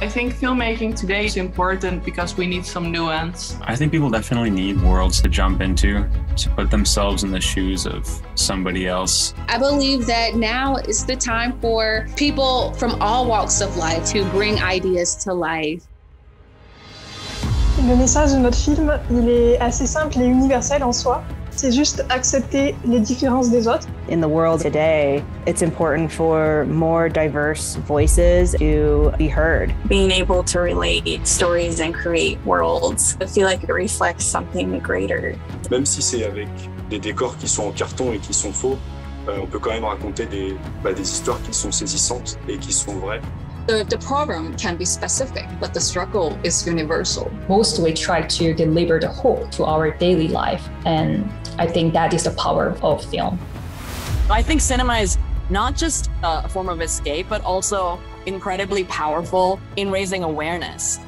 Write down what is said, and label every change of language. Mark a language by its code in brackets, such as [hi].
[en] I think filmmaking today is important because we need some nuance. I think people definitely need worlds to jump into, to put themselves in the shoes of somebody else. I believe that now is the time for people from all walks of life to bring ideas to life. [fr] Le message de notre film, il est assez simple et universel en soi. C'est juste accepter les différences des autres. [en] In the world today, it's important for more diverse voices to be heard. Being able to relate stories and create worlds, I feel like it reflects something greater. [fr] Même si c'est avec des décors qui sont en carton et qui sont faux, on peut quand même raconter des histoires qui sont saisissantes et qui sont vraies. [en] The problem can be specific, but the struggle is universal. Most we try to deliver the hope to our daily life, and I think that is the power of film. I think cinema is not just a form of escape, but also incredibly powerful in raising awareness.